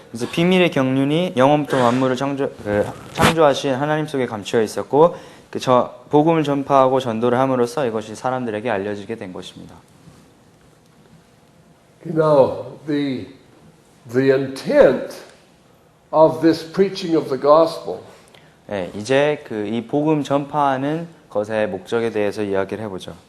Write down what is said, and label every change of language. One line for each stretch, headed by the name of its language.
Korean: 그래서 비밀의 경륜이 영원부터 만물을 창조하신 하나님 속에 감추어 있었고, 복음을 전파하고 전도를 함으로써 이것이 사람들에게 알려지게 된 것입니다.
English: Now, the intent of this preaching of the gospel.
Korean: 이제 이 복음 전파하는 것의 목적에 대해서 이야기를 해보죠.